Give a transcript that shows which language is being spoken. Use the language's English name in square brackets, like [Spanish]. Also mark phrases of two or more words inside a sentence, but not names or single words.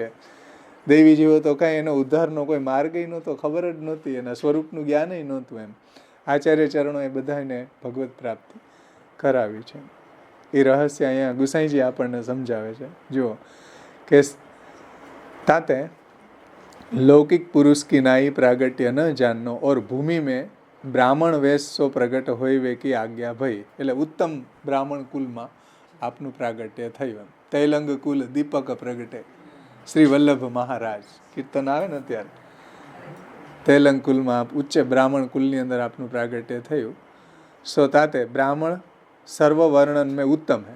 [Gujarati] દૈવી જીવો તો કાંઈ એનો ઉદ્ધારનો કોઈ માર્ગ નહોતો, ખબર જ નહોતી, એના સ્વરૂપનું જ્ઞાન નહોતું. એમ આચાર્ય ચરણો એ બધાને ભગવત પ્રાપ્તિ કરાવી છે. એ રહસ્ય અહીંયા ગુસાઈજી આપણને સમજાવે છે. જુઓ કે [Braj] તાતે लौकिक पुरुष की नाई प्रागट्य न जाननो और भूमि में ब्राह्मण वेश सो प्रगट होइवे की आज्ञा भई. [Gujarati] એટલે ઉત્તમ બ્રાહ્મણ કુલમાં આપનું પ્રાગટ્ય થયું. તૈલંગ કુલ દીપક પ્રગટે, શ્રી વલ્લભ મહારાજ કીર્તન આવે ને ત્યારે. તૈલંગ કુલમાં ઉચ્ચ બ્રાહ્મણ કુલની અંદર આપનું પ્રાગટ્ય થયું. [Braj] सो ताते ब्राह्मण सर्व वर्णन में उत्तम है.